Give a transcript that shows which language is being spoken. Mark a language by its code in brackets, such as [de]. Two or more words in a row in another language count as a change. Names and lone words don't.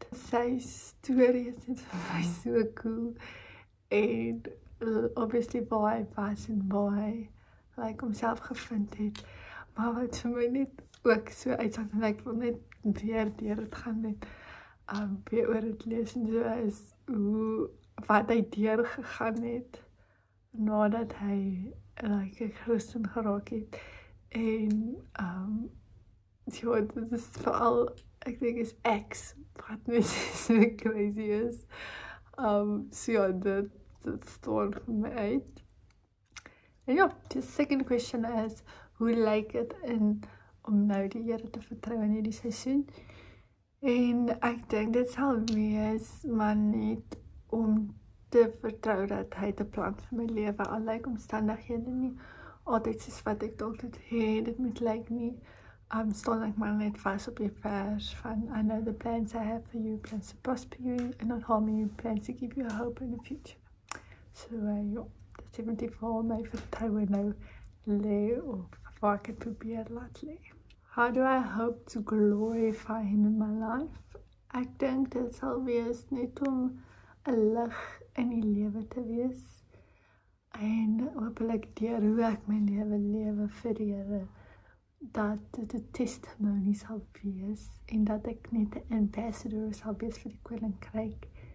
[af] Sy storie is net vir my so cool, en obviously waar hy was en waar hy like homself gevind het, maar wat vir my net ook so uitstaan, en ek wil net weer deur het gaan net weer oor het lees en so, is hoe wat hy deur gegaan het nadat hy like 'n Christen geraak het, en ja, dit is veral, ek dink is X wat net so crazy is, so ja, dit staan vir my uit. En ja, die [en] second question [af] is, hoe lyk dit om nou die Here te vertrou in hierdie seisoen? En ek dink dit sal wees, maar net om te vertrou dat hy 'n plan vir my lewe, al lyk omstandighede nie altyd soos wat ek dalk dit het, dit moet lyk nie, staan ek maar net vas op die vers van, [en] I know the plans I have for you, plans to prosper you and not harm you, plans to give you a hope in the future. [af] So ja, dit is definitief waar my vertroue nou lê, of waar ek het probeer laat lê. [en] How do I hope to glorify him in my life? [af] Ek dink dit sal wees net om 'n lig in die lewe te wees, en hopelik deur hoe ek my lewe vir die Here, dat dit 'n testimony sal wees, en dat ek net 'n ambassador sal wees vir die koninkryk.